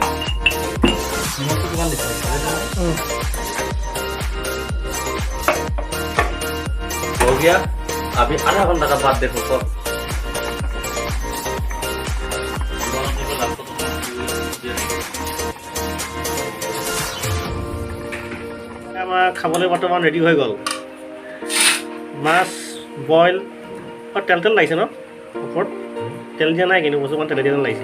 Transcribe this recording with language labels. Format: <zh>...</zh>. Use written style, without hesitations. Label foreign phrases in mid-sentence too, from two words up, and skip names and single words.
<as>নিমখটো কিমান দিছে? বঢ়িয়া।</as> <hi>अभी आधा घंटा का बाद देखो तो</hi> <as>আমাৰ খাবলৈ বৰ্তমান ৰেডি হৈ গ'ল মাছ বইল আৰু তেল তেল লাগিছে ন ওপৰত তেল দিয়া নাই কিন্তু বস্তুমান তেল দিয়া লাগিছে</as>